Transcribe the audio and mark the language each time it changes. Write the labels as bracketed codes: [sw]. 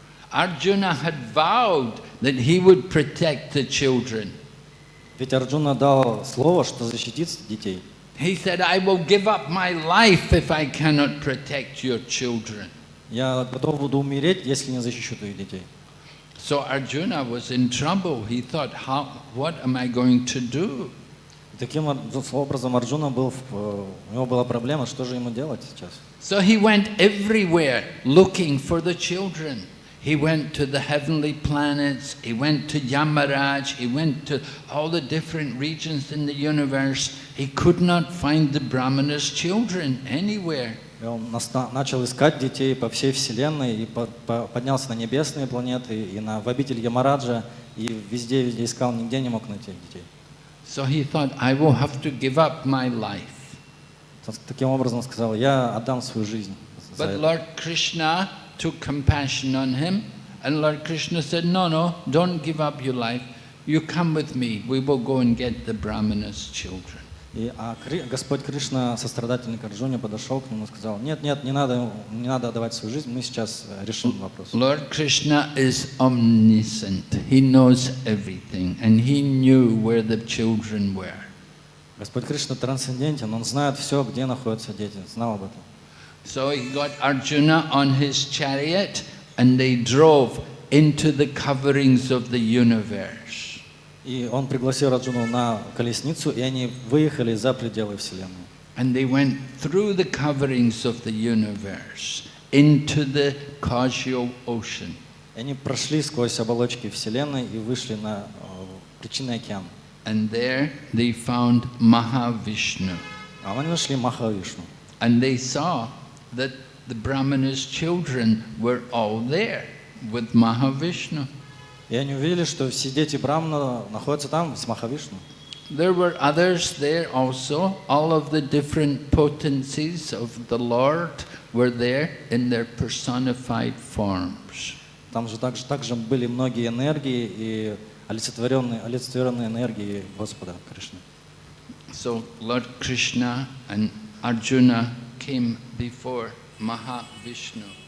[en] Arjuna had vowed that he would protect the children. [ru] Ведь Арджуна дал слово, что защитит детей. [en] He said, I will give up my life if I cannot protect your children. [ru] Я готов буду умереть, если не защищу твоих детей. [en] So Arjuna was in trouble. He thought, what am I going to do? [ru] Таким образом Арджуна у него была проблема, что же ему делать сейчас. [en] So he went everywhere looking for the children. He went to the heavenly planets, he went to Yamaraj, he went to all the different regions in the universe. He could not find the Brahmana's children anywhere. [ru] И он начал искать детей по всей вселенной и поднялся на небесные планеты и в обитель Ямараджа, и везде искал, нигде не мог найти детей. [en] So he thought, I will have to give up my life. [ru] Таким образом сказал: я отдам свою жизнь. [en] But Lord Krishna took compassion on him, and Lord Krishna said, no, don't give up your life. You come with me. We will go and get the Brahmana's children. [ru] И Господь Кришна, сострадательный к Арджуне, подошел к нему и сказал: нет, не надо отдавать свою жизнь, мы сейчас решим вопрос. [en] Lord Krishna is omniscient. He knows everything, and he knew where the children were. [ru] Господь Кришна трансцендентен, он знает все, где находятся дети, знал об этом. [en] So he got Arjuna on his chariot, and they drove into the coverings of the universe. [ru] И он пригласил Арджуну на колесницу, и они выехали за пределы вселенной. [en] And they went through the coverings of the universe into the causal ocean. [ru] Они прошли сквозь оболочки вселенной и вышли на причинный океан. [en] And there they found Mahavishnu. [ru] А они нашли Махавишну. [en] And they saw that the Brahmana's children were all there with Mahavishnu. [ru] И они увидели, что все дети Брахмана находятся там с Махавишну. [en] There were others there also. All of the different potencies of the Lord were there in their personified forms. [ru] Там же также были многие энергии и олицетворенные энергии Господа Кришны. [en] So Lord Krishna and Arjuna came before Mahavishnu.